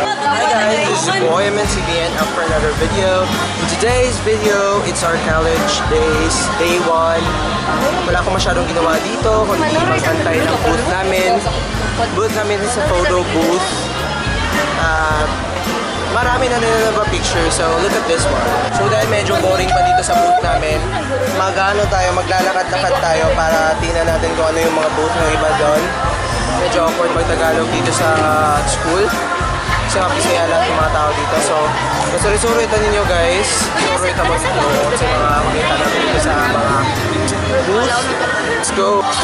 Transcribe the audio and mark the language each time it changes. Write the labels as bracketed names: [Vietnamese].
[English] Hi guys, this is your boy MNCBN up for another video. In today's video, it's our college days, day 1. [Filipino] Wala akong masyadong ginawa dito, kundi mag-antay ng booth namin. Booth namin is a photo booth. Marami na picture, [English] so look at this one. [Filipino] So dahil medyo boring pa dito sa booth namin, maglalakad-lakad tayo para tingnan natin kung ano yung mga booth ng iba doon. Medyo awkward mag-Tagalog dito sa school. Kasi mapisaya lahat ng mga tao dito. So, masuri-suri-tan ninyo guys. Suri-tan mo sa mga makita natin dito sa mga booth. [English] Let's go!